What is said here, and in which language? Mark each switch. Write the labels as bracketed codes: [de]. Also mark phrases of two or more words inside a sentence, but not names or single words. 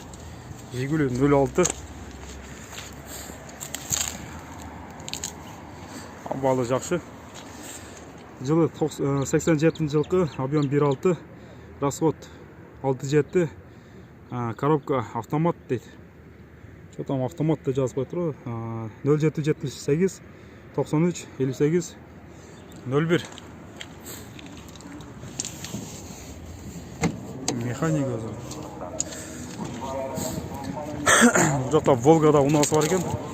[ky] Жигули 06. Абалы жакшы. Жылы 87 жылкы, объем 1.6, расход 6.7, коробка автомат дейт. [ru] Что там [kk] автомат деп жазып қойып тұр. 0778 93 58 01. Механик өзі. Бұл жақта Волгада унасы бар екен.